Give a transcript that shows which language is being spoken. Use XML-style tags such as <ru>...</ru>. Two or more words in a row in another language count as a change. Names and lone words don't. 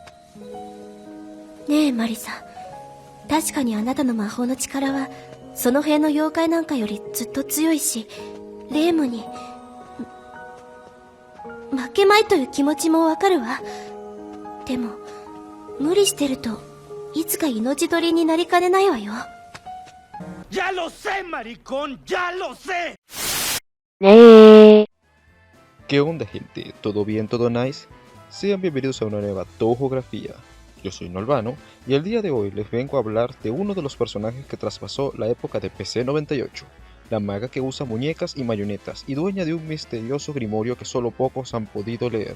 <ja>ねえマリサ、確かにあなたの魔法の力はその辺の妖怪なんかよりずっと強いし、レイムに負けまいという気持ちもわかるわ。でも無理してるといつか命取りになりかねないわよ。</ja> <es>Ya lo sé, maricón, ya lo sé. ¿Qué onda, gente? ¿Todo bien, todo nice? Sean bienvenidos a una nueva Toujografía. Yo soy Nolvano y el día de hoy les vengo a hablar de uno de los personajes que traspasó la época de PC 98, la maga que usa muñecas y marionetas y dueña de un misterioso grimorio que solo pocos han podido leer.</es>